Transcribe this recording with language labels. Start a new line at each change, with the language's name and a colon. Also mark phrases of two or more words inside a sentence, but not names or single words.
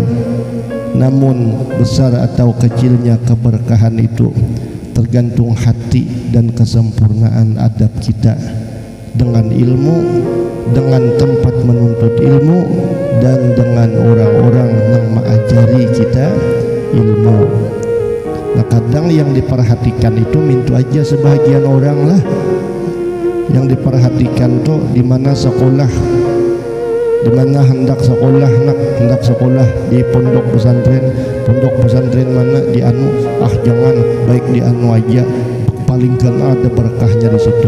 Indonesian: Namun besar atau kecilnya keberkahan itu tergantung hati dan kesempurnaan adab kita dengan ilmu, dengan tempat menuntut ilmu, dan dengan orang-orang yang mengajari kita ilmu. Nah, kadang yang diperhatikan itu mintu aja sebagian orang lah. Yang diperhatikan tuh di mana sekolah, di mana hendak sekolah di pondok pesantren mana di anu, jangan, baik di anu aja, paling kan ada berkahnya di situ.